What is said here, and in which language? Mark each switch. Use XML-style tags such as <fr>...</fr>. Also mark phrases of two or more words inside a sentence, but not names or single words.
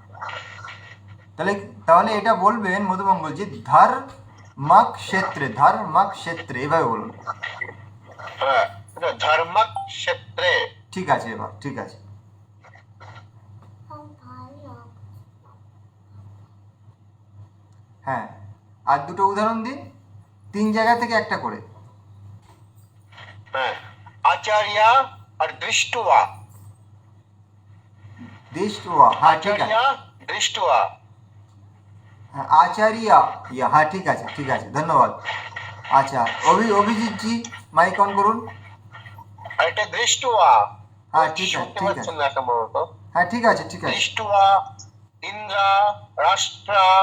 <bn>তাহলে এটা বলবেন মধুমঙ্গলজি,</bn> <sa>ধর্মক ক্ষেত্রে, ধর্মক ক্ষেত্রে,</sa> <bn>এভাবে বলুন।</bn> <sa>धर्मक्षेत्रे।</sa> <bn>ঠিক আছে, এবার ঠিক আছে। হ্যাঁ, আর দুটো উদাহরণ দিন, 3 জায়গা থেকে একটা করে।</bn> <sa>आचार्य और दृष्ट्वा।</sa> <bn>দৃষ্টওয়া, হ্যাঁ ঠিক আছে।</bn> <sa>आचार्य दृष्ट्वा।</sa> <bn>হ্যাঁ, আচার্য, হ্যাঁ ঠিক আছে ঠিক আছে, ধন্যবাদ। আচ্ছা অভিজিৎ জি মাইক অন করুন। এটা দৃষ্টवा। হ্যাঁ ঠিক আছে শুনতে ঠিক আছে, পাচ্ছেন না সম্ভবত। হ্যাঁ ঠিক আছে ঠিক আছে দৃষ্টवा, ইন্দ্রা, রাষ্ট্র।</bn>